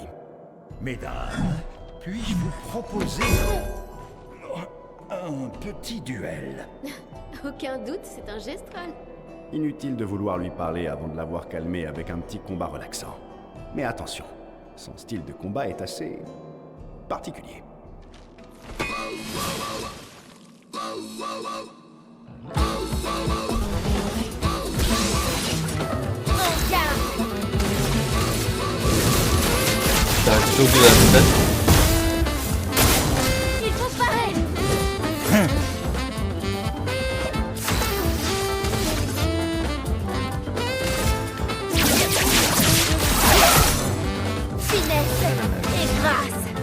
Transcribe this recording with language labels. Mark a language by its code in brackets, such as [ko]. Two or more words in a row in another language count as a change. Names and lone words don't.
[fr] Mesdames, puis-je vous proposer un petit duel? Aucun doute, c'est un gestral. Inutile de vouloir lui parler avant de l'avoir calmé avec un petit combat relaxant. Mais attention, son style de combat est assez... particulier. [tr] Şarkı çok güzel bir de. [fr] Il transparaît. Finesse et grâce.